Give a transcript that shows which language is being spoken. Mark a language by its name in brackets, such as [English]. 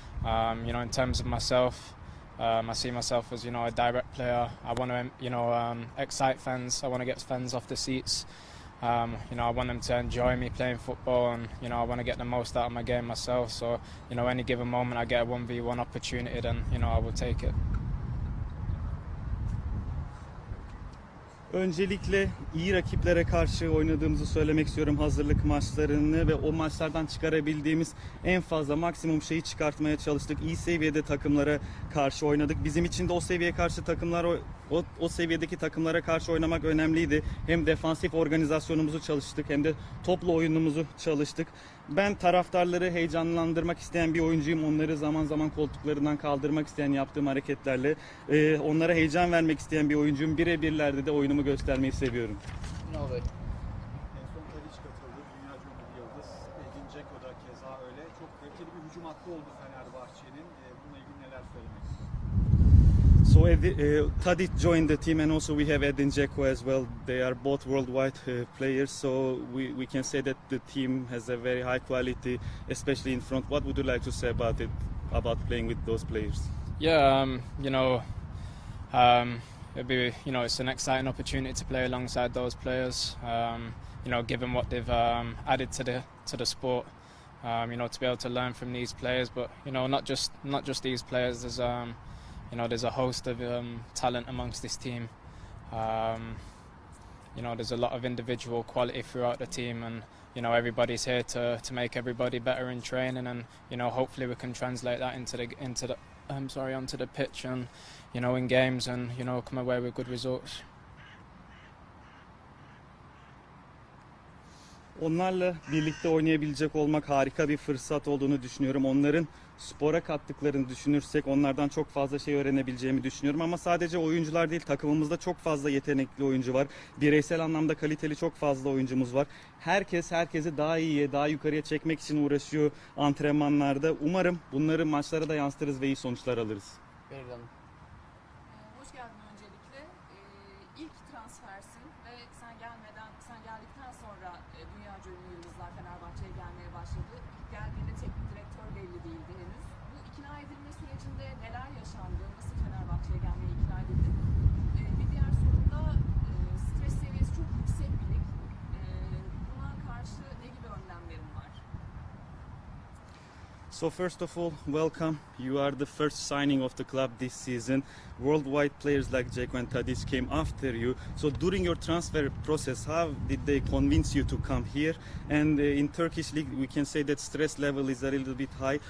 [English] In terms of myself, I see myself as a direct player. I want to excite fans. I want to get fans off the seats. I want them to enjoy me playing football, and I want to get the most out of my game myself. So any given moment I get a 1v1 opportunity, then I will take it. [Turkish] Öncelikle iyi rakiplere karşı oynadığımızı söylemek istiyorum, hazırlık maçlarını, ve o maçlardan çıkarabildiğimiz en fazla maksimum şeyi çıkartmaya çalıştık. İyi seviyede takımlara karşı oynadık. Bizim için de o seviyeye karşı o seviyedeki takımlara karşı oynamak önemliydi. Hem defansif organizasyonumuzu çalıştık hem de toplu oyunumuzu çalıştık. Ben taraftarları heyecanlandırmak isteyen bir oyuncuyum. Onları zaman zaman koltuklarından kaldırmak isteyen yaptığım hareketlerle onlara heyecan vermek isteyen bir oyuncuyum. Birebirlerde de oyunumu göstermeyi seviyorum. Ünal Bey. En son Tadic katıldı. Dünya bir yıldız. Edin Dzeko da keza öyle. Çok kaliteli bir hücum hattı oldu Fenerbahçe'nin. Bununla ilgili neler söylemek istiyorsunuz? [English] So Tadic joined the team, and also we have Edin Dzeko as well. They are both worldwide players, so we can say that the team has a very high quality, especially in front. What would you like to say about it, about playing with those players? Yeah, it'll be, it's an exciting opportunity to play alongside those players. Given what they've added to the sport, to be able to learn from these players, but not just these players. There's a host of talent amongst this team. There's a lot of individual quality throughout the team, and everybody's here to make everybody better in training, and hopefully we can translate that onto the pitch, and in games, and come away with good results. [Turkish] Onlarla birlikte oynayabilecek olmak harika bir fırsat olduğunu düşünüyorum. Onların spora kattıklarını düşünürsek onlardan çok fazla şey öğrenebileceğimi düşünüyorum. Ama sadece oyuncular değil, takımımızda çok fazla yetenekli oyuncu var. Bireysel anlamda kaliteli çok fazla oyuncumuz var. Herkes herkesi daha iyiye, daha yukarıya çekmek için uğraşıyor antrenmanlarda. Umarım bunları maçlara da yansıtırız ve iyi sonuçlar alırız. Beril Hanım. Hoş geldin öncelikle. İlk transfersin ve sen geldikten sonra dünyaca ünlü yıldızlar Fenerbahçe'ye gelmeye başladı. İlk geldiğinde teknik direktör belli değildi henüz. Bu ikna edilme sürecinde neler yaşandı? Nasıl Fenerbahçe'ye gelmeye ikna edildi? Bir diğer sorun da stres seviyesi çok yüksek bir lig. Buna karşı ne gibi önlemlerin var? [English] So first of all, welcome. You are the first signing of the club this season. Worldwide players like Dzeko and Tadic came after you. So during your transfer process, how did they convince you to come here? And in Turkish league, we can say that stress level is a little bit high.